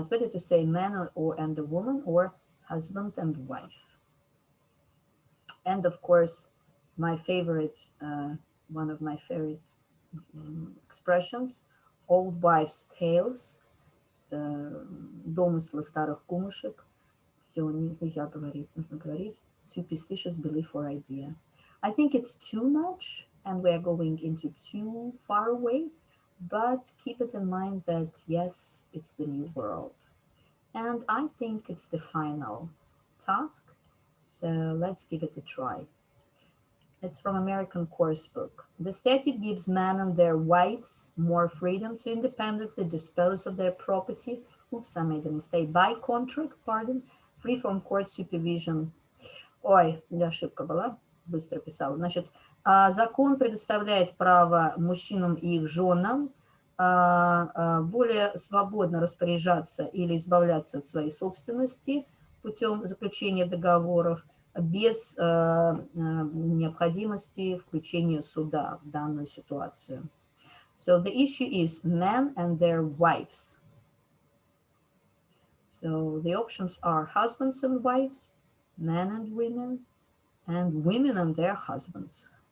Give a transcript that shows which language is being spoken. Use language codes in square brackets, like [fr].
[en] It's better to say man or and a woman or husband and wife. And of course, my favorite, one of my favorite expressions, old wives' tales, [ru] домыслы старых кумушек. Все нельзя говорить, нужно говорить [en] superstitious belief or idea. I think it's too much, and we are going into too far away. But keep it in mind that, yes, it's the new world. And I think it's the final task. So let's give it a try. It's from American Course Book. The statute gives men and their wives more freedom to independently dispose of their property. Oops, I made a mistake. By contract, pardon, free from court supervision. [ru] Ой, ошибка была. Быстро писала. Значит, закон предоставляет право мужчинам и их женам более свободно распоряжаться или избавляться от своей собственности путем заключения договоров без необходимости включения суда в данную ситуацию. [en] So the issue is men and their wives. So the options are husbands and wives, men and women and their husbands.